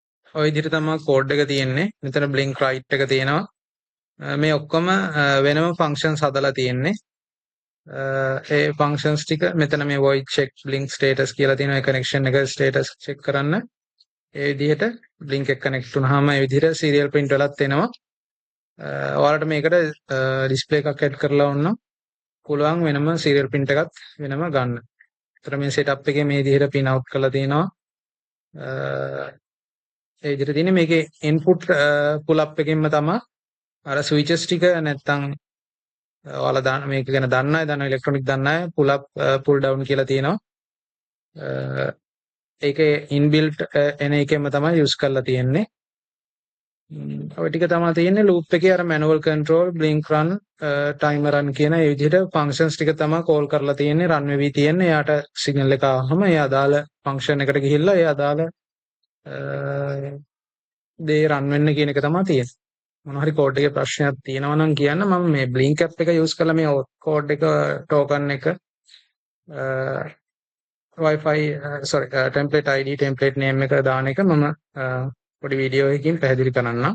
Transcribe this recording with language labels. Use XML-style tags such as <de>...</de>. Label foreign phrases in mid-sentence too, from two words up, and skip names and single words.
<si>ඔය විදිහට තමයි කෝඩ් එක තියෙන්නේ. මෙතන</si> <en>blink right</en> <si>එක තියෙනවා. මේ ඔක්කොම වෙනම functions හදලා තියෙන්නේ. ඒ functions ටික මෙතන මේ</si> <en>void check blink status</en> <si>කියලා තියෙනවා. ඒ connection එක</si> <en>status check</en> <si>කරන්න. ඒ විදිහට blink එක connect වුණාම ඒ විදිහට</si> <en>serial print</en> <si>වලත් එනවා. ඔයාලට මේකට display එකක් add කරලා වුණා පුළුවන් වෙනම</si> <en>serial print</en> <si>එකත් වෙනම ගන්න. ඒතර මේ setup එකේ මේ විදිහට</si> <en>pin out</en> <si>කරලා තියෙනවා. ඒ විදිහට තියෙන්නේ මේකේ</si> <en>input pull up</en> <si>එකෙන්ම තමයි අර switches ටික නැත්තම් ඔයාලා දාන මේක ගැන දන්න අය දන්න ඉලෙක්ට්‍රොනික දන්න අය</si> <en>pull up pull down</en> <si>කියලා තියෙනවා. ඒකේ inbuilt එන එකෙන්ම තමයි use කරලා තියෙන්නේ. ඔය ටික තමයි තියෙන්නේ loop එකේ අර</si> <en>manual control blink run timer run</en> <si>කියන ඒ විදිහට functions ටික තමයි call කරලා තියෙන්නේ run වෙවි තියෙන්නේ. එයාට signal එක ආවම ඒ අදාළ function එකට ගිහිල්ලා ඒ අදාළ දේ run වෙන්න කියන එක තමයි තියෙන්නේ. මොන හරි කෝඩ් එකේ ප්‍රශ්නයක් තියෙනවා නම් කියන්න මම මේ</si> <en>blink app</en> <si>එක use කරලා මේ කෝඩ් එක token එක</si> <en>Wi-Fi template ID template name</en> <si>එක දාන එක මම පොඩි වීඩියෝ එකකින් පැහැදිලි කරන්නම්.</si>